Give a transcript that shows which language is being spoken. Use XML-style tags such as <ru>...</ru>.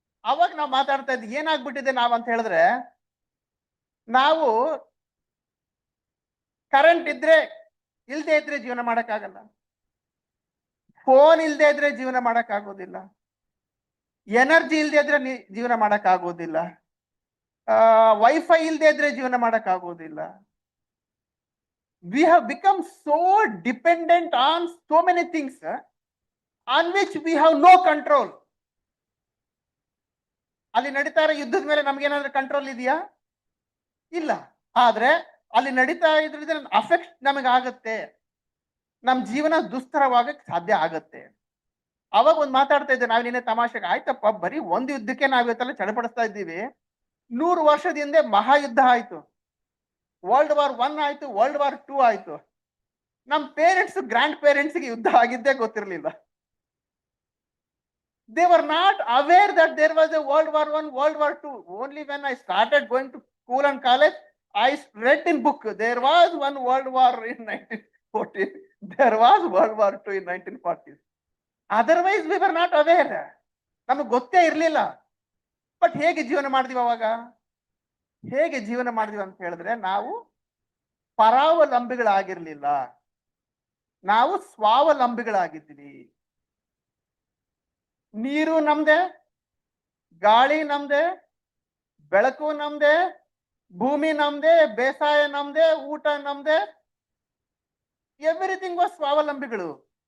<kn>ಅವಾಗ ನಾವು ಮಾತಾಡ್ತಾ ಇದ್ವಿ ಏನಾಗ್ಬಿಟ್ಟಿದೆ ನಾವಂತ ಹೇಳಿದ್ರೆ, ನಾವು ಕರೆಂಟ್ ಇದ್ರೆ ಇಲ್ದೇ ಇದ್ರೆ ಜೀವನ ಮಾಡಕ್ಕಾಗಲ್ಲ, ಫೋನ್ ಇಲ್ದೇ ಇದ್ರೆ ಜೀವನ ಮಾಡಕ್ಕಾಗೋದಿಲ್ಲ, ಎನರ್ಜಿ ಇಲ್ದೇ ಇದ್ರೆ ಜೀವನ ಮಾಡಕ್ಕಾಗೋದಿಲ್ಲ, ವೈಫೈ ಇಲ್ದೇ ಇದ್ರೆ ಜೀವನ ಮಾಡಕ್ಕಾಗೋದಿಲ್ಲ.</kn> <en>We have become so dependent on so many things on which we have no control.</en> <kn>ಅಲ್ಲಿ ನಡೀತಾ ಇರೋ ಯುದ್ಧದ ಮೇಲೆ ನಮ್ಗೇನಾದ್ರೂ ಕಂಟ್ರೋಲ್ ಇದೆಯಾ? ಇಲ್ಲ. ಆದ್ರೆ ಅಲ್ಲಿ ನಡೀತಾ ಇದ್ರಿಂದ ಅಫೆಕ್ಟ್ ನಮಗಾಗತ್ತೆ, ನಮ್ ಜೀವನ ದುಸ್ತರವಾಗಕ್ಕೆ ಸಾಧ್ಯ ಆಗತ್ತೆ. ಅವಾಗ ಒಂದ್ ಮಾತಾಡ್ತಾ ಇದ್ದೆ ನಾವು ನಿನ್ನೆ ತಮಾಷೆಗೆ, ಆಯ್ತಪ್ಪ ಬರೀ ಒಂದು ಯುದ್ಧಕ್ಕೆ ನಾವ್ ಇವತ್ತೆಲ್ಲ ಚಡಪಡಿಸ್ತಾ ಇದ್ದೀವಿ. 100 ವರ್ಷದ ಹಿಂದೆ ಮಹಾಯುದ್ಧ ಆಯ್ತು, ವರ್ಲ್ಡ್ ವಾರ್ 1 ಆಯ್ತು, ವರ್ಲ್ಡ್ ವಾರ್ 2 ಆಯ್ತು. ನಮ್ ಪೇರೆಂಟ್ಸ್, ಗ್ರ್ಯಾಂಡ್ ಪೇರೆಂಟ್ಸ್ಗೆ ಯುದ್ಧ ಆಗಿದ್ದೇ ಗೊತ್ತಿರ್ಲಿಲ್ಲ.</kn> <en>They were not aware that there was a World War I, World War II. Only when I started going to school and college, I read in book, there was one World War in 1940. There was World War II in 1940. Otherwise, we were not aware.</en> <kn>ನಮಗೆ ಗೊತ್ತೇ ಇರ್ಲಿಲ್ಲ. But ಹೇಗೆ ಜೀವನ ಮಾಡಿದ್ವಿ ಅವಾಗ? ಹೇಗೆ ಜೀವನ ಮಾಡಿದ್ವಿ ಅಂತ ಹೇಳಿದ್ರೆ, ನಾವು ಪರಾವಲಂಬಿಗಳಾಗಿರ್ಲಿಲ್ಲ, ನಾವು ಸ್ವಾವಲಂಬಿಗಳಾಗಿದ್ವಿ. ನೀರು ನಮ್ದೆ, ಗಾಳಿ ನಮ್ದೆ, ಬೆಳಕು ನಮ್ದೆ, ಭೂಮಿ ನಮ್ದೆ, ಬೇಸಾಯ ನಮ್ದೆ, ಊಟ ನಮ್ದೆ,</kn> <en>everything was</en> <kn>ಸ್ವಾವಲಂಬಿಗಳು.</kn>